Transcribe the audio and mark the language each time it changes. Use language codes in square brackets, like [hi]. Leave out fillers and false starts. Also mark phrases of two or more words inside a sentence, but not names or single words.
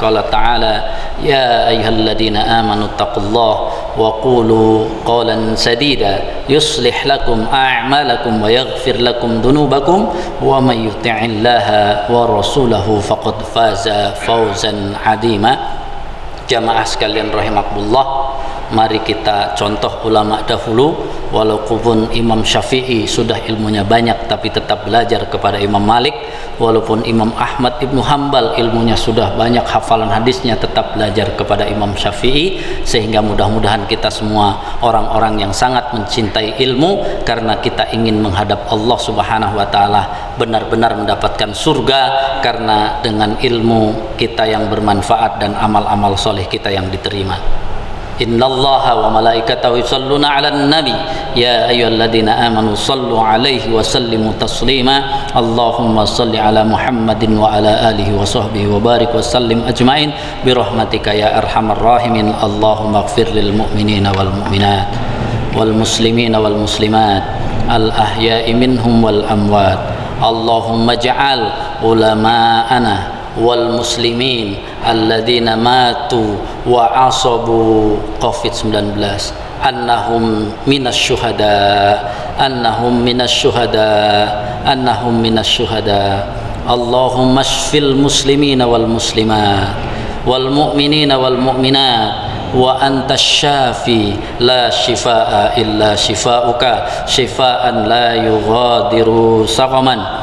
[ar] قال تعالى، يا أيها الذين آمنوا اتقوا الله وقولوا قولا سديدا يصلح لكم أعمالكم ويغفر لكم ذنوبكم ومن يطع الله ورسوله فقد فاز فوزا عظيما. [id] Jamaah sekalian rahimakumullah, mari kita contoh ulama dahulu. Walaupun Imam Syafi'i sudah ilmunya banyak tapi tetap belajar kepada Imam Malik, walaupun Imam Ahmad Ibnu Hanbal ilmunya sudah banyak, hafalan hadisnya, tetap belajar kepada Imam Syafi'i. Sehingga mudah-mudahan kita semua orang-orang yang sangat mencintai ilmu, karena kita ingin menghadap [ar] الله سبحانه وتعالى [id] benar-benar mendapatkan surga, karena dengan ilmu kita yang bermanfaat dan amal-amal soleh kita yang diterima. [ar] إن الله وملائكته يصلون على النبي يا أيها الذين آمنوا صلوا عليه وسلموا تسليما. اللهم صل على محمد وعلى آله وصحبه وبارك وسلم أجمعين برحمتك يا أرحم الراحمين. اللهم اغفر للمؤمنين والمؤمنات والمسلمين والمسلمات الأحياء منهم والأموات. اللهم اجعل علماءنا والمسلمين الذين ماتوا وأصابوا COVID-19 أنهم من الشهداء اللهم اشف المسلمين والمسلمات والمؤمنين والمؤمنات وأنت الشافي لا شفاء إلا شفاؤك شفاء لا يغادر سقما.